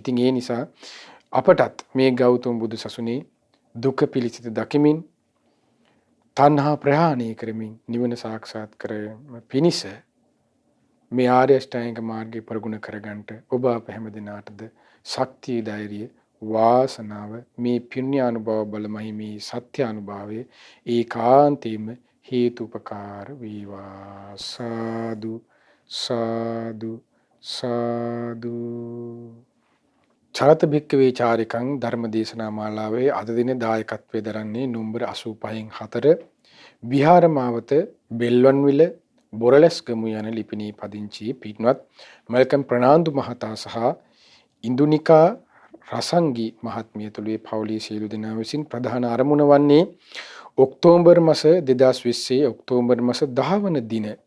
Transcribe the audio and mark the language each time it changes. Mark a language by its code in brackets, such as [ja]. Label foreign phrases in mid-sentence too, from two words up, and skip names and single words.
[si] ඉතින් ඒ නිසා අපටත් මේ ගෞතම බුදු සසුනේ දුක පිළිසිත දකිමින් තණ්හා ප්‍රහාණය කරමින් නිවන සාක්ෂාත් කරගැනීම පිණිස මේ ආර්ය අෂ්ටාංගික මාර්ගය ප්‍රගුණ කරගන්නට ඔබ අප හැම දිනාටද ශක්තිය ධෛර්යය වාසනාව මේ පුණ්‍ය අනුභව බලමයි මේ සත්‍ය අනුභවයේ ඒකාන්තයෙන්ම හේතුපකාර වේවා. සාදු සාදු සාදු. [pi] චරත භික්කවේ චාරිකං [si] ධර්ම දේශනා මාලාවේ අද දින දායකත්වයේ දරන්නේ නුඹර 85න් 4 විහාරමාවත බෙල්වන්විල බොරලැස්ගමු යන ලිපිණී පදිංචි පිටනවත් මල්කම් ප්‍රනාන්දු මහතා සහ ඉන්දුනිකා රසංගි මහත්මිය තුළුවේ පවුලේ සියලු දෙනා විසින් ප්‍රධාන අරමුණ වන්නේ ඔක්තෝබර් මාස 2020 ඔක්තෝබර් මාස 10 වන දින